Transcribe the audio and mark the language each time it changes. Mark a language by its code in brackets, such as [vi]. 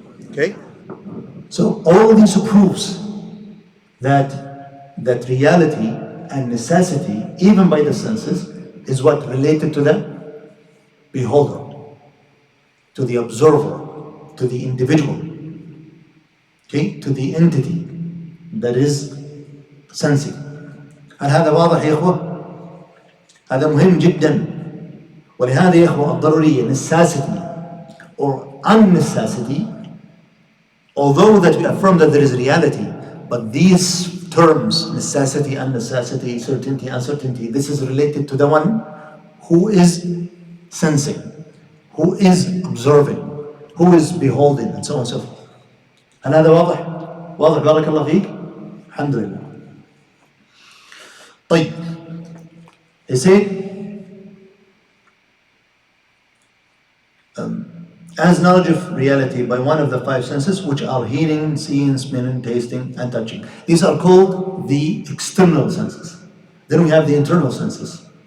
[en] Okay? So all this proves that reality and necessity, even by the senses, is what related to the beholder, to the observer, to the individual, okay, to the entity that is sensing. [ar] هل هذا واضح يا إخوة؟ هذا مهم جدا. ولهذا يا إخوة الضرورية, [en] necessity or unnecessity, although that we affirm that there is reality, but these terms, necessity, unnecessity, certainty, uncertainty, this is related to the one who is sensing, who is observing, who is beholding, and so on and so forth. [ar] هل هذا واضح؟ واضح بارك الله فيك؟ الحمد لله. [en] طيب, he said, as knowledge of reality by one of the 5 senses, which are hearing, seeing, smelling, tasting, and touching. These are called the external senses. Then we have the internal senses.